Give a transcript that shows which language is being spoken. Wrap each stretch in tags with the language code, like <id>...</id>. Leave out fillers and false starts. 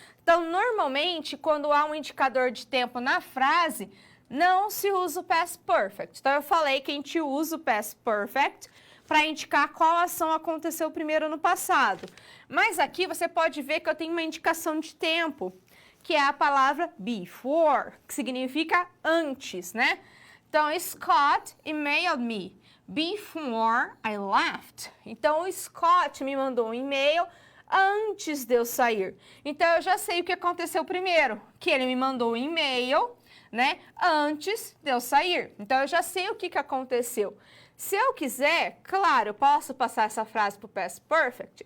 <pt>Então, normalmente, quando há um indicador de tempo na frase, não se usa o past perfect. Então, eu falei que a gente usa o past perfect para indicar qual ação aconteceu primeiro no passado. Mas aqui você pode ver que eu tenho uma indicação de tempo, que é a palavra before, que significa antes, né?</pt> <en>Então, Scott emailed me before I left.</en> <pt>Então, o Scott me mandou um e-mail antes de eu sair. Então, eu já sei o que aconteceu primeiro, que ele me mandou um e-mail, né, antes de eu sair. Então, eu já sei o que aconteceu. Se eu quiser, claro, eu posso passar essa frase para o past perfect?</pt>